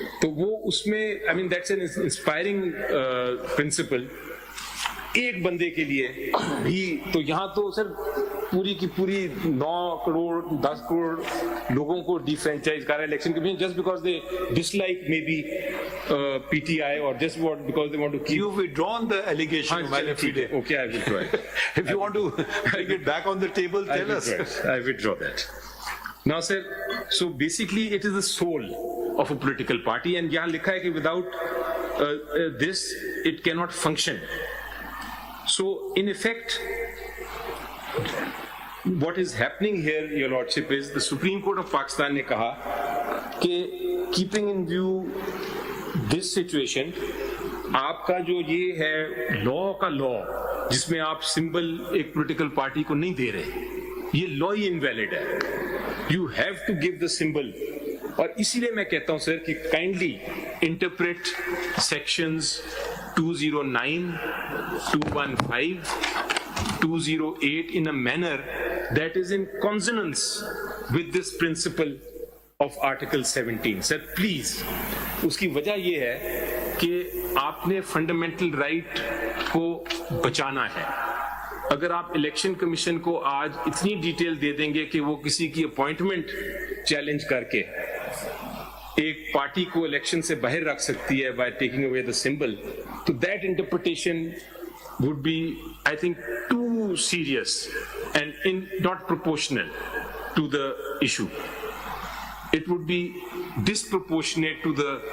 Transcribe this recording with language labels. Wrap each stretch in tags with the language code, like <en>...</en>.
<ur>تو وہ اس میں</ur> <en>I mean that's an inspiring principle.</en> <ur>ایک بندے کے لیے بھی تو یہاں تو سر پوری کی پوری 9 کروڑ 10 کروڑ لوگوں کو ڈی فرینچائز کر رہا ہے election commission,</ur> <en>Just because they dislike may be PTI or just because they want to keep. You've withdrawn the allegation. Okay, I withdraw it. If you want to bring it back on the table, tell us. I withdraw that. Now sir, so basically it is the soul of a political party, and</en> <ur>yahan likha hai ki</ur> <en>without this it cannot function. So in effect what is happening here, your lordship, is the Supreme Court of Pakistan</en> <ur>نے کہا کہ</ur> <en>keeping in view this situation,</en> <ur>آپ کا جو یہ ہے لا کا لا جس میں آپ سمبل ایک پولیٹیکل پارٹی کو نہیں دے رہے, یہ لا ہی انویلڈ ہے.</ur> <en>You have to give the symbol.</en> <ur>اور اسی لیے میں کہتا ہوں سر کہ</ur> <en>Kindly interpret sections 209, 215, 208 in a manner that is in consonance with this principle of Article 17. Sir, please.</en> <ur>اس کی وجہ یہ ہے کہ آپ نے فنڈامنٹل رائٹ کو بچانا ہے. اگر آپ الیکشن کمیشن کو آج اتنی ڈیٹیل دے دیں گے کہ وہ کسی کی اپوائنٹمنٹ چیلنج کر کے ایک پارٹی کو الیکشن سے باہر رکھ سکتی ہے</ur> <en>by taking away the symbol,</en> <ur>تو</ur> <en>that interpretation would be, I think, too serious and not proportional to the</en> <ur>issue. It would be disproportionate to the</ur>